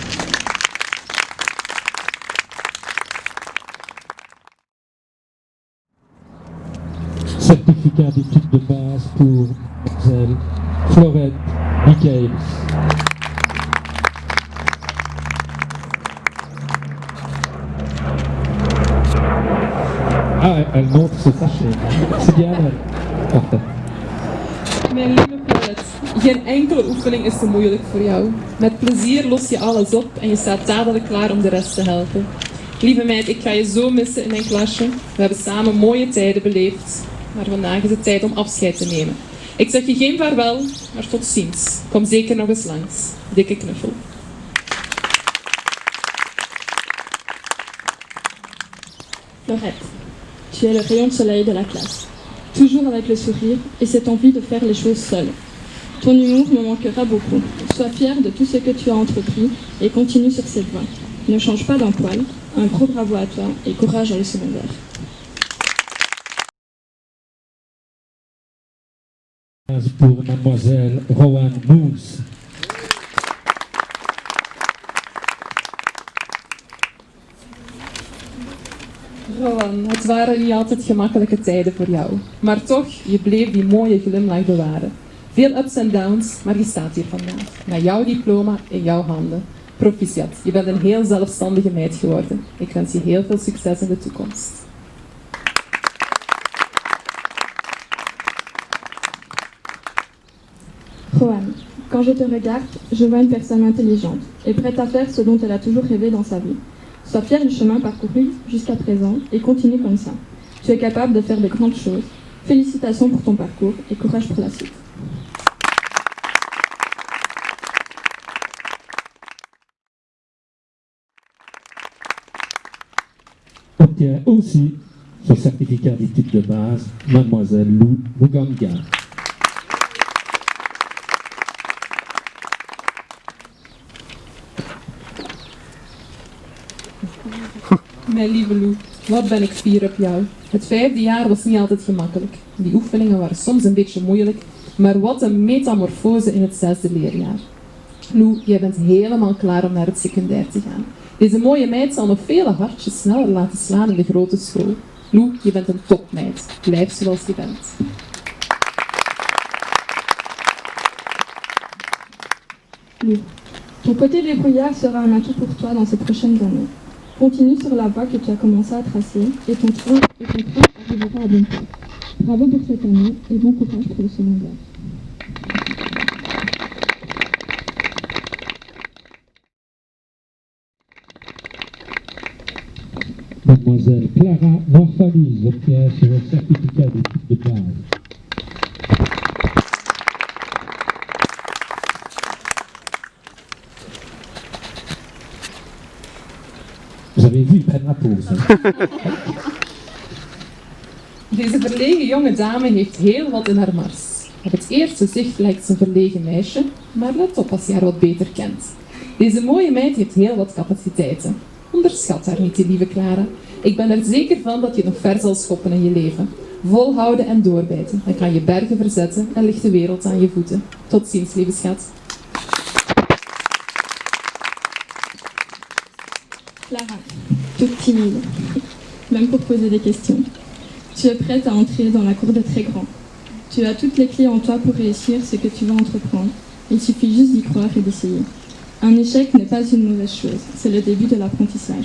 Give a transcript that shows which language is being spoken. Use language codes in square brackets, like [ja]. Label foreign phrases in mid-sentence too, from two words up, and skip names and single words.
[fr] Certificat d'études de base pour mademoiselle Florette Michaels. Ah, elle montre ses sachets. C'est bien, elle. Parfait. [nl] Mijn lieve Florette, geen enkele oefening is te moeilijk voor jou. Met plezier los je alles op en je staat dadelijk klaar om de rest te helpen. Lieve meid, ik ga je zo missen in mijn klasje. We hebben samen mooie tijden beleefd. Maar vandaag is het tijd om afscheid te nemen. Ik zeg je geen vaarwel, maar tot ziens. Kom zeker nog eens langs. Dikke knuffel. [fr] Arrête. Tu es le rayon de soleil de la classe. Toujours avec le sourire et cette envie de faire les choses seule. Ton humour me manquera beaucoup. Sois fier de tout ce que tu as entrepris et continue sur cette voie. Ne change pas d'un poil. Un gros bravo à toi et courage dans le secondaire. Pour mademoiselle Rowan Moose. [nl] Rowan, het waren niet altijd gemakkelijke tijden voor jou. Maar toch, je bleef die mooie glimlach bewaren. Veel ups en downs, maar je staat hier vandaag. Met jouw diploma in jouw handen. Proficiat, je bent een heel zelfstandige meid geworden. Ik wens je heel veel succes in de toekomst. [fr] Rohan, quand je te regarde, je vois une personne intelligente et prête à faire ce dont elle a toujours rêvé dans sa vie. Sois fier du chemin parcouru jusqu'à présent et continue comme ça. Tu es capable de faire de grandes choses. Félicitations pour ton parcours et courage pour la suite. Obtient aussi son certificat d'études de base, mademoiselle Lou Muganga. [nl] Mijn lieve Lou, wat ben ik fier op jou. Het 5e jaar was niet altijd gemakkelijk. Die oefeningen waren soms een beetje moeilijk, maar wat een metamorfose in het 6e leerjaar. Lou, jij bent helemaal klaar om naar het secundair te gaan. Deze mooie meid zal nog vele hartjes sneller laten slaan in de grote school. Lou, je bent een topmeid. Blijf zoals je bent. [fr] Lou, ton côté débrouillard sera un atout pour toi dans ces prochaines années. Continue sur la voie que tu as commencé à tracer et ton train arrivera à bon port. Bravo pour cette année et bon courage pour le secondaire. Mademoiselle Clara Morphalis obtient son certificat d'études de base. Vous avez vu, ils prennent la pause. [nl] Deze verlegen jonge dame heeft heel wat in haar mars. Op het eerste zicht lijkt ze een verlegen meisje, maar let op als je haar wat beter kent. Deze mooie meid heeft heel wat capaciteiten. Onderschat haar niet, die lieve Clara. Ik ben er zeker van dat je nog ver zal schoppen in je leven. Volhouden en doorbijten. Dan kan je bergen verzetten en ligt de wereld aan je voeten. Tot ziens, lieve schat. [fr] Clara, toute timide, même pour poser des questions. Tu es prête à entrer dans la cour des très grands. Tu as toutes les clés en toi pour réussir ce que tu vas entreprendre. Il suffit juste d'y croire et d'essayer. Un échec n'est pas une mauvaise chose, c'est le début de l'apprentissage.